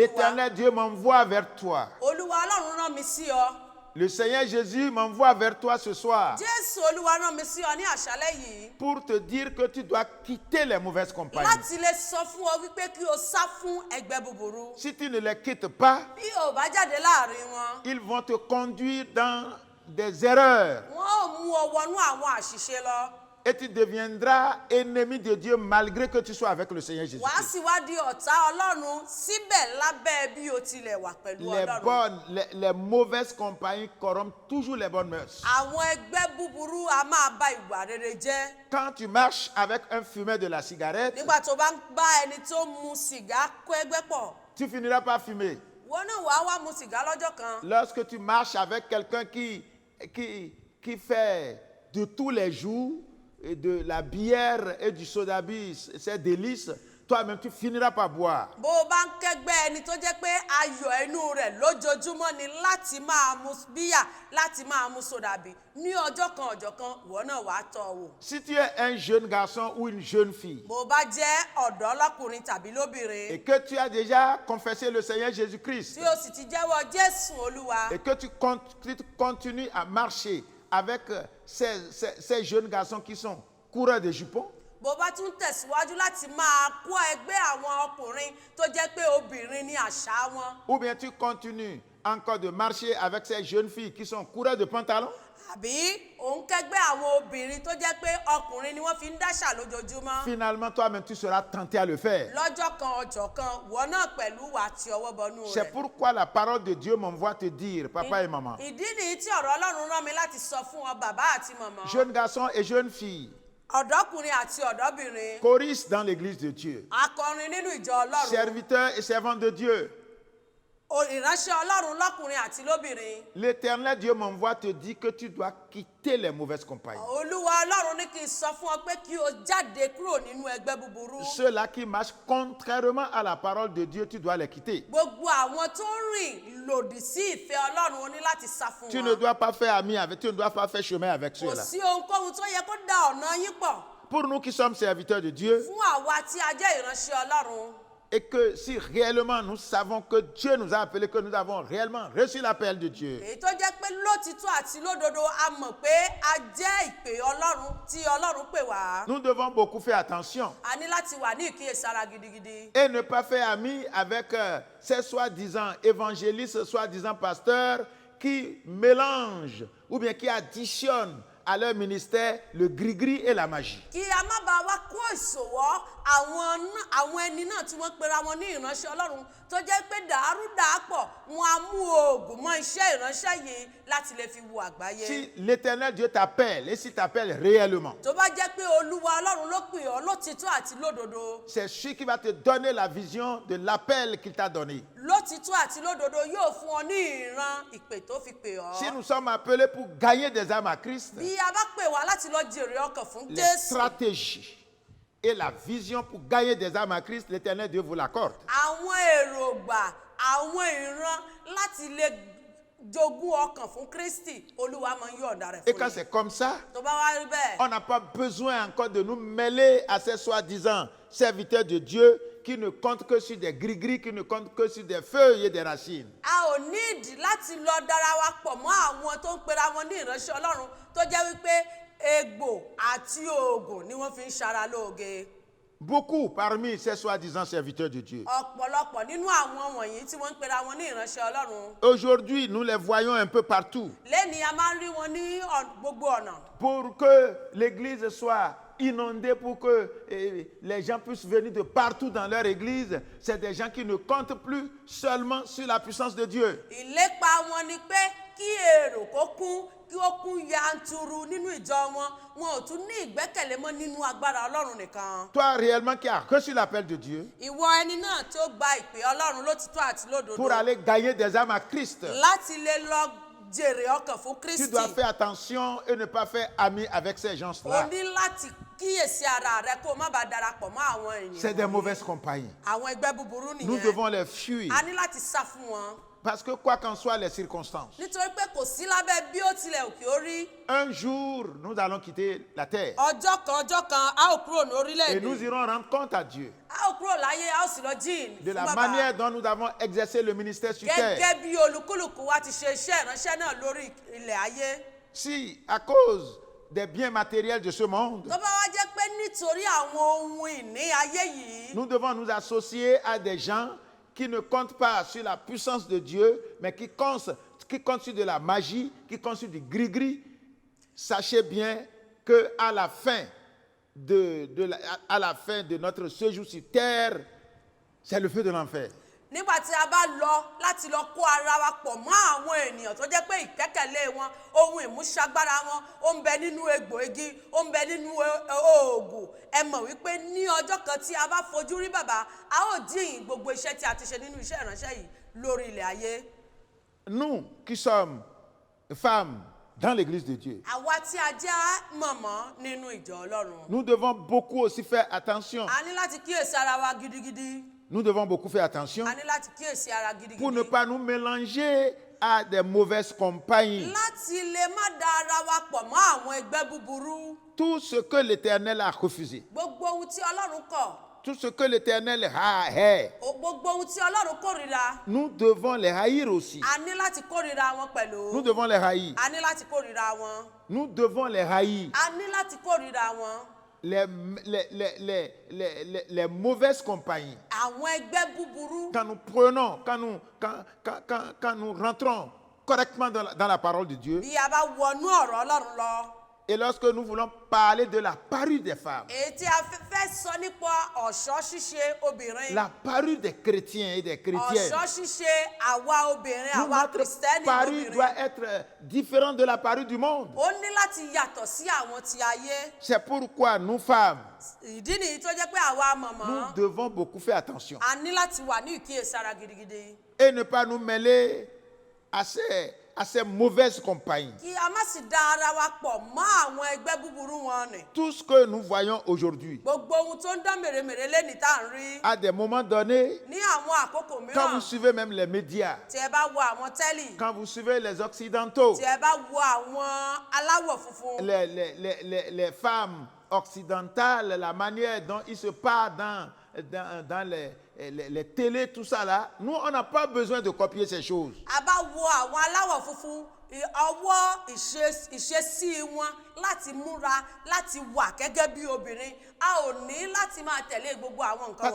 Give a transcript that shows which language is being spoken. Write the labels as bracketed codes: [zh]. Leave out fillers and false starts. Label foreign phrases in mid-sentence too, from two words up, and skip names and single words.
[fr] L'Éternel Dieu m'envoie vers toi. [yo] Olúwa Ọlọ́run rán mi sí ọ. [fr] Le Seigneur Jésus m'envoie vers toi ce soir [yo] Jésù Olúwa rán mi sí ọ ní àṣálẹ́ yìí. [fr] pour te dire que tu dois quitter les mauvaises compagnies. [yo] Láti lè sọ fún ọ wípé kí o sá fún ẹgbẹ́ búburú. [fr] Si tu ne les quittes pas, [yo] Bí o bá jáde láàrin wọn, [fr] ils vont te conduire dans des erreurs [yo] wọn ò mú ọ wọnú àwọn àṣìṣe lọ. [fr] et tu deviendras ennemi de Dieu malgré que tu sois avec le Seigneur Jésus. [yo] Wàá sì wá di ọ̀tá Ọlọ́run síbẹ̀ lábẹ́ bí o tilẹ̀ wà pẹ̀lú Ọlọ́run. [fr] Les mauvaises compagnies corrompent toujours les bonnes mœurs. [yo] Àwọn ẹgbẹ́ búburú a máa ba ìwà rere jẹ́. [fr] Quand tu marches avec un fumeur de la cigarette, [yo] Nígbà tó bá ń bá ẹni tó mu sìgá kó ẹgbẹ́ pọ̀, [fr] tu finiras par fumer. [yo] wọn náà wàá wá mu sìgá lọ́jọ́ kan. [fr] Lorsque tu marches avec quelqu'un qui fait de tous les jours et de la bière et du soda bis, ses délices, toi-même tu finiras par boire. [yo] Bó o bá ń kẹ́gbẹ́ ẹni tó jẹ́ pé ayọ̀ inú rẹ̀ lójoojúmọ́ ni láti máa mu bíyà, láti máa mu sódàbí, ní ọjọ́ kan ọjọ́ kan ìwọ náà wàá tọ́ ọ wò. [fr] Si tu es un jeune garçon ou une jeune fille [yo] Bó o bá jẹ́ ọ̀dọ́ lọ́kùnrin tàbí lóbìnrin, [fr] et que tu as déjà confessé le Seigneur Jésus-Christ [yo] tí o sì ti jẹ́wọ́ Jésù Olúwa, [fr] et que tu continues à marcher avec ces jeunes garçons qui sont coureurs de jupons, [yo] bó o bá tún tẹ̀síwájú láti máa kó ẹgbẹ́ àwọn ọkùnrin tó jẹ́ pé obìnrin ní àṣà wọn, [fr] ou bien tu continues encore de marcher avec ces jeunes filles qui sont coureurs de pantalons, [yo] àbí òun kẹ́gbẹ́ àwọn obìnrin tó jẹ́ pé ọkùnrin ni wọ́n fi ń dáṣà lójoojúmọ́. [fr] finalement toi-même tu seras tenté à le faire. [yo] Lọ́jọ́ kan ọjọ́ kan wọ́n náà pẹ̀lú wà tí ọwọ́ bọnú [fr] C'est [yo] rẹ̀. [fr] pourquoi la parole de Dieu m'envoie te dire, papa et maman, [yo] Ìdí nìyí tí ọ̀rọ̀ Ọlọ́run rán mi láti sọ fún ọ bàbá àti màmá, [fr] jeunes garçons et jeunes filles, [yo] ọ̀dọ́kùnrin àti ọ̀dọ́bìnrin, [fr] choristes dans l'église de Dieu, [yo] akọrin nínú ìjọ Ọlọ́run, [fr] serviteurs et servantes de Dieu, [yo] ìránṣẹ́ Ọlọ́run lọ́kùnrin àti lóbìnrin. [fr] l'Éternel Dieu m'envoie te dire que tu dois quitter les mauvaises compagnies. [yo] Olúwa Ọlọ́run ní kí n sọ fún ọ pé kí o jáde kúrò nínú ẹgbẹ́ búburú. [fr] Ceux-là qui marchent contrairement à la parole de Dieu, tu dois les quitter. [yo] Gbogbo àwọn tó ń rìn lòdì sí ìfẹ́ Ọlọ́run o ní láti sá fún [fr] Tu ne [yo] wọn. [fr] dois pas faire ami avec, tu ne dois pas faire chemin avec [yo] Kò [fr] ceux-là. [yo] sí ohunkóhun tó yẹ kó da ọ̀nà yín pọ̀. [fr] Pour nous qui sommes serviteurs de Dieu, [yo] Fún àwa tí a jẹ́ ìránṣẹ́ Ọlọ́run, [fr] Et que si réellement nous savons que Dieu nous a appelés, que nous avons réellement reçu l'appel de Dieu, [yo] èyí tó jẹ́ pé lótìtọ́ àti lódodo a mọ̀ pé a jẹ́ ìpè Ọlọ́run tí Ọlọ́run pè wá. [fr] nous devons beaucoup faire attention [yo] A ní láti wà ní ìkíyèsára gidigidi. [fr] et ne pas faire ami avec ces soi-disant évangélistes, soi-disant pasteurs qui mélangent ou bien qui additionnent à leur ministère le gris-gris et la magie. [yo] Kí a má bàa wá kó ìṣòwò àwọn ẹni náà tí wọ́n pera wọn ní ìránṣẹ́ Ọlọ́run tó jẹ́ pé dàrúdàpọ̀ wọn á mú oògùn mọ́ iṣẹ́ ìránṣẹ́ yìí láti lè fi wo àgbáyé. [fr] Si l'Éternel Dieu t'appelle et s'il t'appelle réellement, [yo] Tó bá jẹ́ pé Olúwa Ọlọ́run ló pè ọ́ lótìtọ́ àti lódodo. [fr] c'est celui qui va te donner la vision de l'appel qu'il t'a donné. [yo] Lótìtọ́ àti lódodo yóò fún ọ ní ìran ìpè tó fi pè ọ́. [fr] Si nous sommes appelés pour gagner des âmes à Christ, [yo] Bí a bá pè wá láti lọ jèrè ọkàn fún [fr] les [yo] Jésù. [fr] stratégies et la vision pour gagner des âmes à Christ, l'Éternel Dieu vous l'accorde. [yo] Àwọn èròǹgbà àwọn ìran láti lè jogún ọkàn fún Kristi Olúwa máa ń yọ̀ǹda rẹ̀ [fr] Et [yo] fún [fr] quand [yo] yín. [fr] c'est comme ça, [yo] Tó bá wá rí bẹ́ẹ̀. [fr] on n'a pas besoin encore de nous mêler à ces soi-disant serviteurs de Dieu qui ne comptent que sur des gris-gris, qui ne comptent que sur des feuilles et des racines. [yo] A ò ní ìdí láti lọ dára wa pọ̀ mọ́ àwọn tó ń pera wọn ní ìránṣẹ́ Ọlọ́run tó jẹ́ wípé egbò àti oògùn ni wọ́n fi ń ṣara lóoge. [fr] Beaucoup parmi ces soi-disant serviteurs de Dieu. [yo] Ọ̀pọ̀lọpọ̀ nínú àwọn wọ̀nyí tí wọ́n ń pera wọn ní ìránṣẹ́ Ọlọ́run. [fr] Aujourd'hui, nous les voyons un peu partout. [yo] Lẹ́ni a máa ń rí wọn ní gbogbo ọ̀nà. [fr] Pour que l'église soit inondée, pour que les gens puissent venir de partout dans leur église, c'est des gens qui ne comptent plus seulement sur la puissance de Dieu. [yo] Ìlépa wọn ni pé kí èrò kí ó kún yanturu nínú ìjọ wọn ò tún ní ìgbẹ́kẹ̀lé mọ́ nínú agbára Ọlọ́run nìkan. [fr] Toi réellement qui as reçu l'appel de Dieu, [yo] Ìwọ ẹni náà tó gba ìpè Ọlọ́run lótìtọ́ àti lódodo [fr] pour aller gagner des âmes à Christ, [yo] láti lè lọ jèrè ọkàn fún [fr] tu [yo] Kristi. [fr] dois faire attention et ne pas faire ami avec ces [yo] O [fr] gens-là. [yo] ní láti kíyèsí ara rẹ kó o má bàa darapọ̀ mọ́ àwọn ènìyàn. [fr] C'est des mauvaises compagnies. [yo] Àwọn ẹgbẹ́ búburú [fr] Nous [yo] nìyẹn. [fr] devons les fuir. [yo] A ní láti sá fún wọn. [fr] Parce que quoi qu'en soient les circonstances, [yo] Nítorí pé kò sí lábẹ́ bí ó tilẹ̀ òkè orí. [fr] un jour, nous allons quitter la terre [yo] Ọjọ́ kan a ó kúrò ní [fr] et nous [yo] orílẹ̀-èdè. [fr] irons rendre compte à Dieu [yo] A ó kúrò láyé a ó sì lọ jíìn [fr] de [yo] fún [fr] la [yo] bàbá. [fr] manière dont nous avons exercé le ministère sur terre. [yo] Gẹ́gẹ́ bí olúkúlùkù wa ti ṣe iṣẹ́ ìránṣẹ́ náà lórí ilẹ̀ ayé. [fr] Si, à cause des biens matériels de ce monde, [yo] Tó bá wá jẹ́ pé nítorí àwọn ohun ìní ayé yìí. [fr] nous devons nous associer à des gens qui ne comptent pas sur la puissance de Dieu, mais qui comptent sur de la magie, qui comptent sur du gris-gris. Sachez bien qu'à la fin à la fin de notre séjour sur terre, c'est le feu de l'enfer. [yo] Nígbà tí a bá lọ láti lọ kó ara wa pọ̀ mọ́ àwọn ènìyàn tó jẹ́ pé ìkẹ́kẹ̀lé wọn ohun ìmúṣagbára wọn ó ń bẹ nínú egbò igi ó ń bẹ nínú oògùn. Ẹ mọ̀ wípé ní ọjọ́ kan tí a bá fojú rí bàbá a ó dín gbogbo iṣẹ́ tí a ti ṣe nínú iṣẹ́ ìránṣẹ́ yìí lórí ilẹ̀ ayé. [fr] Nous qui sommes femmes dans l'église de Dieu, [yo] Àwa tí a jẹ́ mọ̀mọ́ nínú ìjọ Ọlọ́run. [fr] nous devons beaucoup aussi faire attention. [yo] A ní láti kíyèsí ara wa gidigidi. [fr] Nous devons beaucoup faire attention [yo] A ní láti kíyèsí ara [fr] pour ne [yo] gidigidi. [fr] pas nous mélanger à des mauvaises compagnies. [yo] Láti lè má da ara wa pọ̀ mọ́ àwọn ẹgbẹ́ búburú. [fr] Tout ce que l'Éternel a refusé, [yo] Gbogbo ohun tí Ọlọ́run kọ̀. [fr] tout ce que l'Éternel hait, [yo] Gbogbo ohun tí Ọlọ́run kórìíra. [fr] nous devons les haïr aussi. [yo] A ní láti kórìíra wọn pẹ̀lú. [fr] Nous devons les haïr. [yo] A ní láti kórìíra wọn. [fr] Nous devons les haïr. [yo] A ní láti kórìíra wọn. [fr] Les mauvaises compagnies. [yo] Àwọn ẹgbẹ́ búburú. [fr] Quand nous prenons, quand nous rentrons correctement dans la parole de Dieu, [yo] Bí a bá wọnú ọ̀rọ̀ Ọlọ́run lọ. [fr] et lorsque nous voulons parler de la parure des femmes, [yo] Èyí tí a fẹ́ sọ nípa ọ̀ṣọ́ ṣíṣe obìnrin. [fr] la parure des chrétiens et des chrétiennes, [yo] Ọ̀ṣọ́ ṣíṣe àwa obìnrin àwa [fr] notre [yo] kìrìsìtẹ́nì [fr] parure [yo] obìnrin. [fr] doit être différente de la parure du monde. [yo] Ó ní láti yàtọ̀ sí àwọn ti ayé. [fr] C'est pourquoi nous femmes, [yo] Ìdí nìyí tó jẹ́ pé àwa [fr] nous [yo] mọ̀mọ́. [fr] devons beaucoup faire attention [yo] A ní láti wà ní ìkíyèsára gidigidi. [fr] et ne pas nous mêler à ces mauvaises compagnies. [yo] Kí a má sì da ara wa pọ̀ mọ́ àwọn ẹgbẹ́ búburú wọn nì. [fr] Tout ce que nous voyons aujourd'hui, [yo] Gbogbo ohun tó ń dán mèremère lẹ́ni tá à ń rí. [fr] à des moments donnés, [yo] Ní àwọn àkókò [fr] quand vous [yo] mìíràn. [fr] suivez même les médias, [yo] Tí ẹ bá wo àwọn tẹ́lì. [fr] quand vous suivez les occidentaux, [yo] Tí ẹ bá wo àwọn aláwọ̀ funfun. [fr] les femmes occidentales, la manière dont ils se parlent dans les télés, tout ça là, nous, on n'a pas besoin de copier ces choses. [yo] a bá wo àwọn aláwọ̀ funfun ọwọ́ ìṣesí wọn láti múra láti wà gẹ́gẹ́ bí obìnrin a ò ní láti máa tẹ̀lé gbogbo àwọn nǹkan